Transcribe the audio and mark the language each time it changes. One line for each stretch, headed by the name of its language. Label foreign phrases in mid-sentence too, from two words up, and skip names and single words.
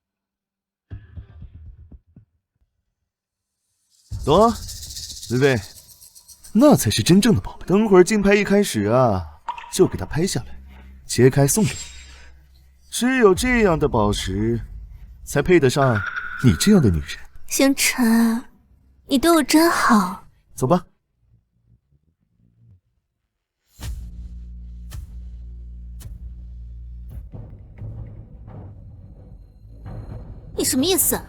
Chinese: 走啊，薇薇，那才是真正的寶貝。等會兒競拍一開始啊，就給它拍下來，切開送給你。只有這樣的寶石，才配得上你這樣的女人。星辰， 你对我真好。走吧。你什么意思？